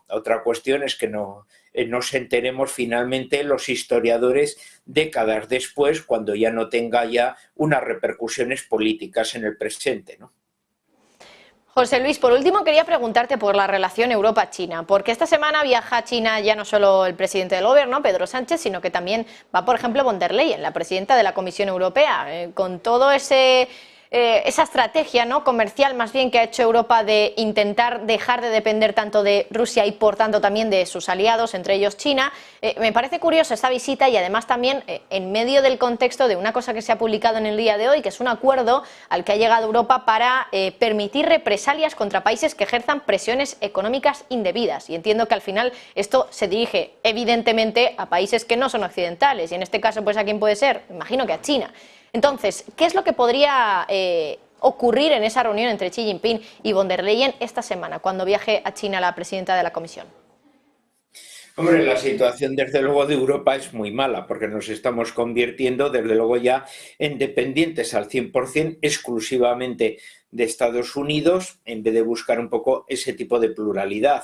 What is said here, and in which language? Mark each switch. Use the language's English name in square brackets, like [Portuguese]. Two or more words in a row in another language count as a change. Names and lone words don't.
[Spanish] Otra cuestión es que nos enteremos finalmente los historiadores décadas después, cuando ya no tenga ya unas repercusiones políticas en el presente, ¿no? José Luis, por último quería preguntarte por la relación Europa-China, porque esta semana viaja a China ya no solo el presidente del gobierno, Pedro Sánchez, sino que también va, por ejemplo, von der Leyen, la presidenta de la Comisión Europea, con todo esa estrategia, ¿no?, comercial más bien, que ha hecho Europa de intentar dejar de depender tanto de Rusia y por tanto también de sus aliados, entre ellos China. Me parece curioso esta visita y además también en medio del contexto de una cosa que se ha publicado en el día de hoy, que es un acuerdo al que ha llegado Europa para permitir represalias contra países que ejerzan presiones económicas indebidas. Y entiendo que al final esto se dirige evidentemente a países que no son occidentales, y en este caso, pues, ¿a quién puede ser? Imagino que a China. Entonces, ¿qué es lo que podría ocurrir en esa reunión entre Xi Jinping y von der Leyen esta semana, cuando viaje a China la presidenta de la Comisión? Hombre, la situación desde luego de Europa es muy mala, porque nos estamos convirtiendo desde luego ya en dependientes al 100% exclusivamente de Estados Unidos, en vez de buscar un poco ese tipo de pluralidad.